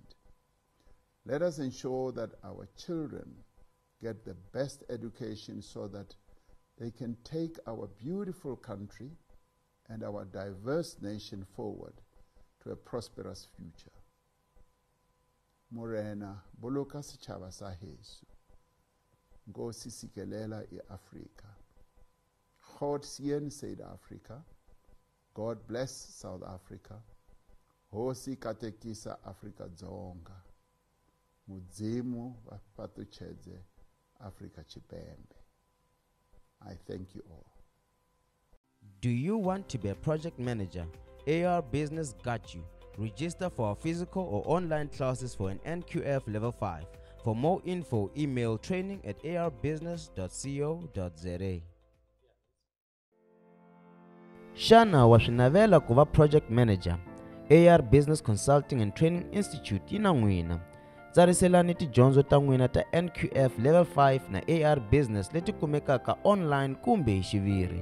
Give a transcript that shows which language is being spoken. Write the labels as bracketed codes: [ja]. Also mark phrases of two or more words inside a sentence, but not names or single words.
[en] Let us ensure that our children get the best education so that they can take our beautiful country and our diverse nation forward to a prosperous future. [st] Morena, boloka setjhaba sa heso. [xh] Nkosi sikelela i-Afrika. [af] God seën Suid-Afrika. [en] God bless South Africa. [ts] Hosi katekisa Afrika dzonga. [ve] Mudzimu vapatuchedze Afrika Chipembe. [en] I thank you all. Do you want to be a project manager? AR Business got you. Register for our physical or online classes for an NQF Level 5. For more info, email training@arbusiness.co.za. [ts] Shana wa swi navela ku va [en] project manager. [ts] AR Business Consulting and Training Institute yi na n'wina. Tsariselani tidyondzo ta n'wina ta NQF Level 5 na AR Business leti kumekaka online kumbe hi xiviri.